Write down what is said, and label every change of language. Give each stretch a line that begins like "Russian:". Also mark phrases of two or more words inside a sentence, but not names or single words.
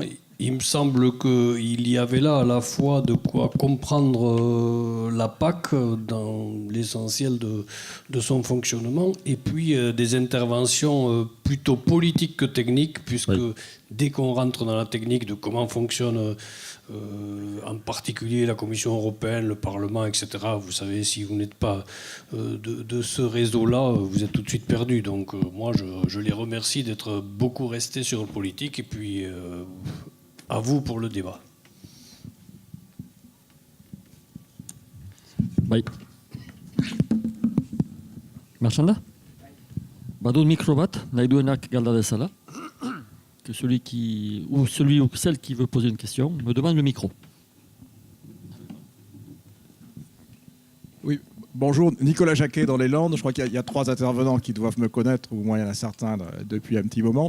French: Il me semble qu'il y avait là à la fois de quoi comprendre la PAC dans l'essentiel de son fonctionnement et puis des interventions plutôt politiques que techniques, puisque dès qu'on rentre dans la technique de comment fonctionne en particulier la Commission européenne, le Parlement, etc., vous savez, si vous n'êtes pas de ce réseau-là, vous êtes tout de suite perdu. Donc moi, je les remercie d'être beaucoup restés sur le politique et puis... à vous pour le débat.
Basque: Bai. Marchand da? Badut micro bat, nahi duenak galda dezala.
French: Que celui ou celle qui veut poser une question me demande le micro. Oui, bonjour, Nicolas Jacquet dans les Landes. Je crois qu'il y a 3 intervenants qui doivent me connaître, ou au moins il y en a certains depuis un petit moment.